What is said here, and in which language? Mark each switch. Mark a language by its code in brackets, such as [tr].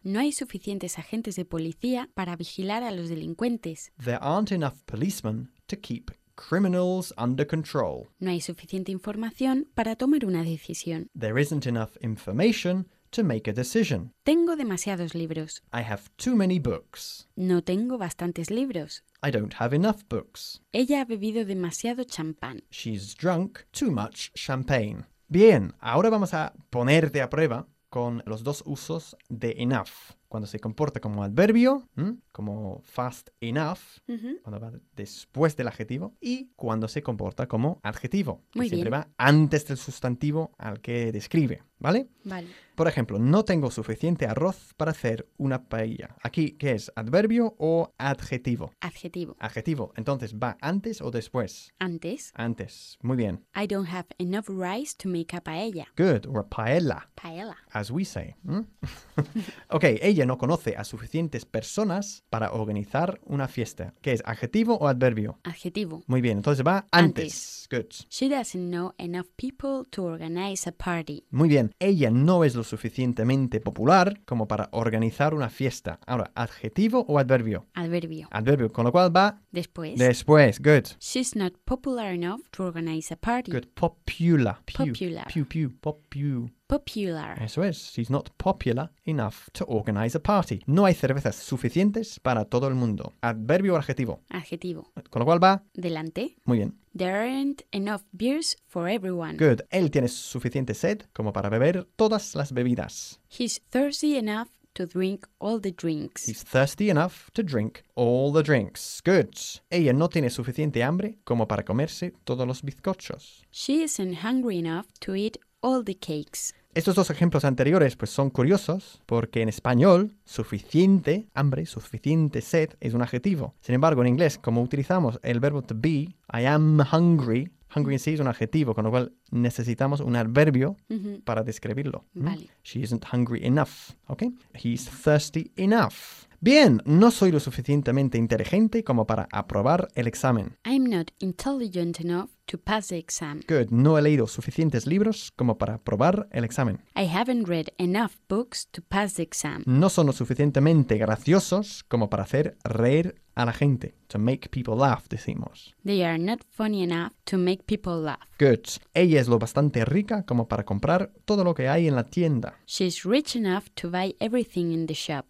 [es] No hay suficientes agentes de policía para vigilar a los delincuentes. [en] There aren't enough policemen to keep criminals under control. [es] No hay suficiente información para tomar una decisión. [en] There isn't enough information to make a decision. [es] Tengo demasiados libros. [en] I have too many books. [es] No tengo bastantes libros. [en] I don't have enough books. [es] Ella ha bebido demasiado champán. [en] She's drunk too much champagne. [es] Bien, ahora vamos a ponerte a prueba con los dos usos de enough. cuando se comporta como adverbio, como [en] fast enough, [es] cuando va después del adjetivo, y cuando se comporta como adjetivo, que siempre va antes del sustantivo al que describe, ¿vale? Vale. Por ejemplo, no tengo suficiente arroz para hacer una paella. Aquí, ¿qué es? ¿Adverbio o adjetivo? Adjetivo. Adjetivo. Entonces, ¿va antes o después? Antes. Antes. Muy bien. [en] I don't have enough rice to make a paella. Good. Or paella. Paella. As we say. [es] Ok, ella no conoce a suficientes personas para organizar una fiesta. ¿Qué es? ¿Adjetivo o adverbio? Adjetivo. Muy bien. Entonces, ¿va antes? Antes. [en] Good. She doesn't know enough people to organize a party. [es] Muy bien. Ella no es lo suficientemente popular como para organizar una fiesta. Ahora, ¿adjetivo o adverbio? Adverbio. Adverbio, con lo cual va... Después. Después, [en] good. She's not popular enough to organize a party. Good, popular. Pew. Popular. Pew, pew, pew. Popular. [es] Eso es. [en] She's not popular enough to organize a party. [es] No hay cervezas suficientes para todo el mundo. ¿Adverbio o adjetivo? Adjetivo. Con lo cual va... Delante. Muy bien. [en] There aren't enough beers for everyone. Good. [es] Él tiene suficiente sed como para beber todas las bebidas. [en] He's thirsty enough to drink all the drinks. He's thirsty enough to drink all the drinks. Good. [es] Ella no tiene suficiente hambre como para comerse todos los bizcochos. [en] She isn't hungry enough to eat all the cakes. [es] Estos dos ejemplos anteriores pues son curiosos porque en español suficiente hambre, suficiente sed es un adjetivo. Sin embargo, en inglés, como utilizamos el verbo [en] to be, I am hungry, [es] hungry en sí es un adjetivo, con lo cual necesitamos un adverbio para describirlo. Vale. [en] She isn't hungry enough, okay? He's thirsty enough. [es] Bien, no soy lo suficientemente inteligente como para aprobar el examen. [en] I'm not intelligent enough to pass the exam. Good, [es] no he leído suficientes libros como para aprobar el examen. [en] I haven't read enough books to pass the exam. [es] No son lo suficientemente graciosos como para hacer reír a la gente. [en] To make people laugh, [es] decimos. [en] They are not funny enough to make people laugh. Good. [es] Ella es lo bastante rica como para comprar todo lo que hay en la tienda. [en] She's rich enough to buy everything in the shop.